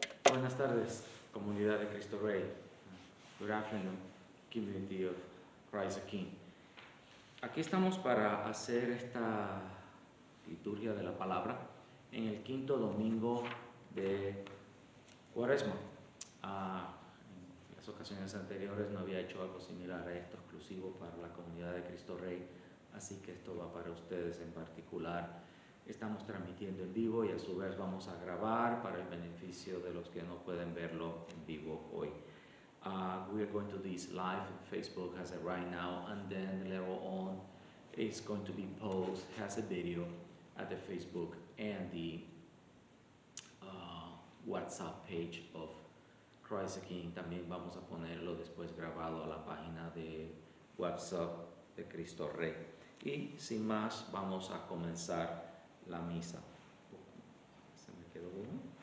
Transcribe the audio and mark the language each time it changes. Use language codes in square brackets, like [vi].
[es] Buenas tardes, comunidad de Cristo Rey. [en] Good afternoon, community of Christ the King. [es] Aquí estamos para hacer esta liturgia de la palabra en el quinto domingo de Cuaresma. En las ocasiones anteriores no había hecho algo similar a esto, exclusivo para la comunidad de Cristo Rey, así que esto va para ustedes en particular. Estamos transmitiendo en vivo y a su vez vamos a grabar para el beneficio de los que no pueden verlo en vivo hoy. [en] We are going to do this live. Facebook has it right now, and then later on it's going to be posted, has a video at the Facebook and the WhatsApp page of Christ the King. [es] También vamos a ponerlo después grabado a la página de WhatsApp de Cristo Rey. Y sin más, vamos a comenzar la misa. Se me quedó uno.